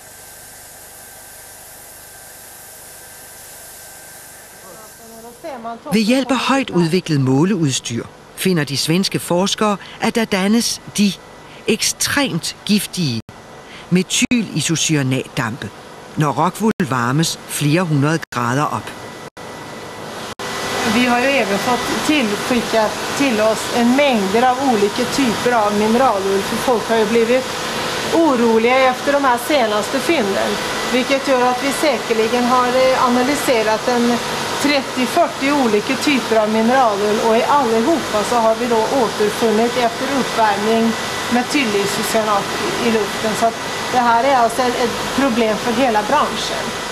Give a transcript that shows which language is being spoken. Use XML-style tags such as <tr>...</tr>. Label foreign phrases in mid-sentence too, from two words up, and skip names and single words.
<da>Ved hjælp af højt udviklet måleudstyr finder de svenske forskere, at der dannes de ekstremt giftige metylisocyanatdampe, når rockwool varmes flere hundrede grader op.</da> <sv>Vi har ju även fått tillskickat till oss en mängder av olika typer av mineralull, för folk har ju blivit oroliga efter de här senaste fynden, vilket gör att vi säkerligen har analyserat en 30-40 olika typer av mineralull, och i allihopa så har vi då återfunnit efter uppvärmning metylisocyanat i luften, så att det här är alltså ett problem för hela branschen.</sv>